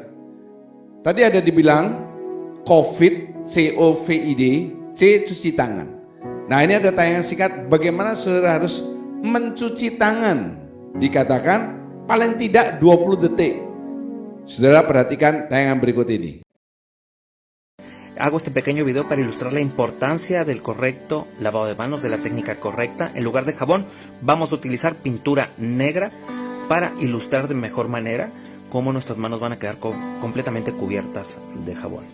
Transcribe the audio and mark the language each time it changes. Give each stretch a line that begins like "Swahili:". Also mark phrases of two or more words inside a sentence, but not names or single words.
Indonesian: Tadi ada dibilang COVID, COVID, C cuci tangan. Nah, ini ada tayangan singkat bagaimana saudara harus mencuci tangan. Dikatakan paling tidak 20 detik. Saudara perhatikan tayangan berikut ini.
Spanish: Hago este pequeño video para ilustrar la importancia del correcto lavado de manos, de la técnica correcta. En lugar de jabón, vamos a utilizar pintura negra para ilustrar de mejor manera cómo nuestras manos van a quedar completamente cubiertas de jabón.